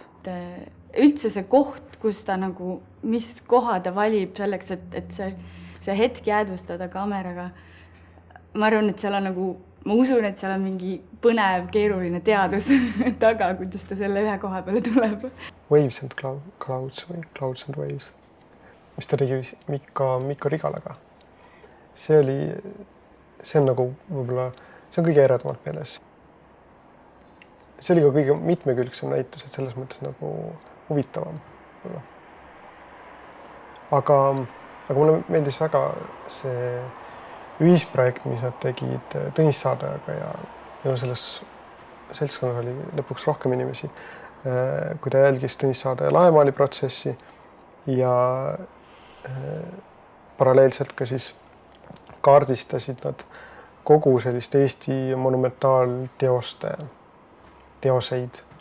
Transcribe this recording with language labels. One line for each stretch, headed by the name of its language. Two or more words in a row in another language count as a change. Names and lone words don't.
Estonian: Üldse see koht, kus ta nagu, mis koha ta valib selleks, et see hetk jäädvustada kaameraga. Ma arvan, et seal on nagu, ma usun, et seal on mingi põnev, keeruline teadus taga, kuidas ta selle ühe koha peale tuleb. Waves and Clouds või Clouds and Waves, mis ta tegi Mikko Rigalaga. See on nagu võib-olla, see on kõige eredamalt meeles. See oli ka kõige mitmekülgsem näitus, et selles mõttes nagu huvitavam. Aga mulle meeldis väga see ühisprojekt, mis nad tegid Tõnis Saardajaga ja selles seltskonnas oli lõpuks rohkem inimesi, kui ta jälgis Tõnis Saardaja laemaali protsessi ja paralleelselt ka siis kaardistasid nad kogu sellist Eesti monumentaalteoseid.